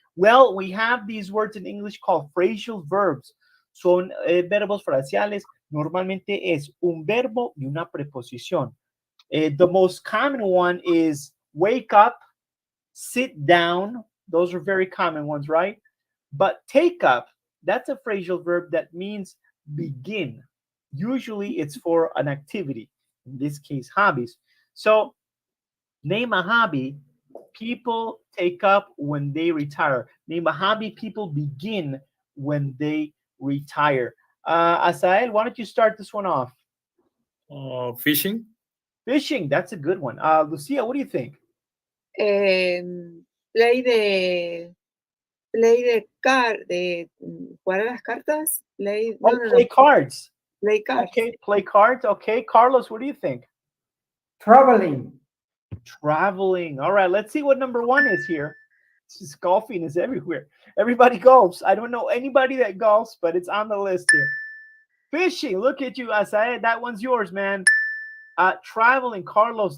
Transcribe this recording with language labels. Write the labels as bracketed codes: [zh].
[en] Well, we have these words in English called phrasal verbs. [es] Son verbos fraseales. Normalmente es un verbo y una preposición. [en] The most common one is wake up, sit down. Those are very common ones, right? But take up, that's a phrasal verb that means begin. Usually it's for an activity, in this case, hobbies. So name a hobby people take up when they retire. Name a hobby people begin when they retire. Asael, why don't you start this one off? Fishing. Fishing, that's a good one. Lucia, what do you think? [es] Play de jugar a las cartas. [en] Play Cards. Play cards. Okay, play cards. Okay, Carlos, what do you think? Traveling. Traveling. All right, let's see what number 1 is here. Just golfing is everywhere. Everybody golfs. I don't know anybody that golfs, but it's on the list here. Fishing. Look at you, Asaed. That one's yours, man. Traveling, Carlos.